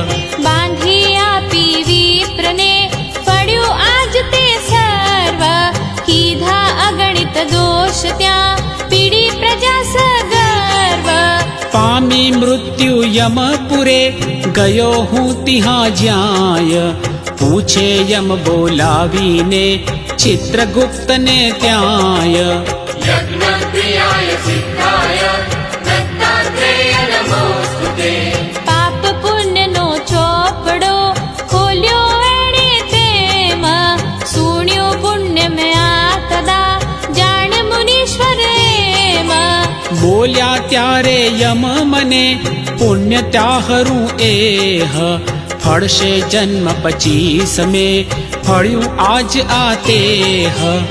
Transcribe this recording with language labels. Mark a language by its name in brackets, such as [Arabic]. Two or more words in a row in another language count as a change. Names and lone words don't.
[Gujarati] બાંધી આપી વિપ્રને પડ્યું આજ તે સર્વ કીધા અગણિત દોષ ત્યાં પીડી પ્રજા સગર્વ પામી મૃત્યુ યમપુરે ગયો હું તિહાં જ્યાય પૂછે યમ બોલાવીને ચિત્રગુપ્તને ત્યાંય [Sanskrit] यज्ञ प्रियाय सिद्धाय दत्तात्रेय नमोस्तुते [Gujarati] પાપ પુણ્યનો ચોપડો ખોલ્યો એણે તેમ સુણ્યું પુણ્ય મેં આ કદા જાણ મુનીશ્વર એમ બોલ્યા ત્યારે યમ મને પુણ્ય ત્યાહરું એહ ફળશે જન્મ 25 મે ફળ્યું આજ આ તેહ